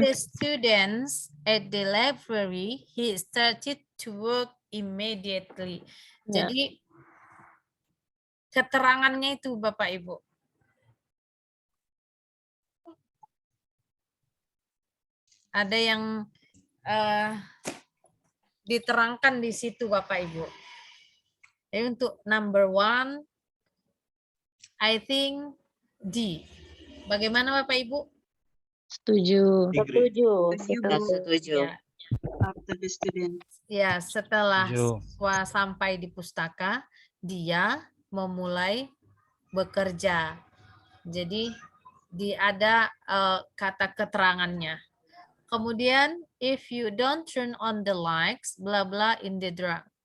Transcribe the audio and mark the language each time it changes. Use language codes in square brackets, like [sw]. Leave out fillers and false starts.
[en] the students at the library, he started to work immediately. [id] Ya. Jadi keterangannya itu Bapak Ibu. Ada yang diterangkan di situ Bapak Ibu. Jadi untuk [en] number 1, I think D. [id] Bagaimana Bapak Ibu? Setuju. Setuju. Ya, [en] After the student. [id] ya setelah Setuju. siswa sampai di pustaka, dia memulai bekerja. Jadi ada kata keterangannya. Kemudian, [en] if you don't turn on the lights, bla bla in the dark.